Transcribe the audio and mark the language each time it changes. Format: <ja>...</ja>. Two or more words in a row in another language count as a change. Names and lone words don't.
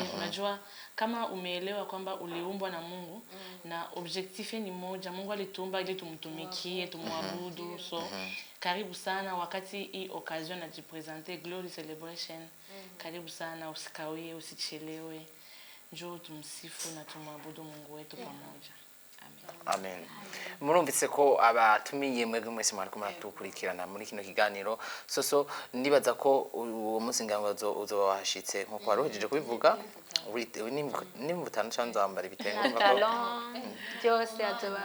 <sw>Unajua kama umeelewa kwamba uliumbwa na Mungu na objectif ni moja, Mungu alituumba ili tumtumikie, tumwabudu. So karibu sana wakati hii occasion na jipresenter Glory Celebration. Karibu sana, usikawie, usichelewe. Njoo tumsifu na tumwabudu Mungu wetu pamoja. Amen.</sw> <rn>Murumvise ko abatumiye mwebwe mwese mwariko muratukurikirana muri kino kiganiro. So ndibaza ko uwo munsi ngango uzobashitse nkuko warohejeje kubivuga. Ni mvutano cyangwa ambara ibitenge byose azoba.</rn>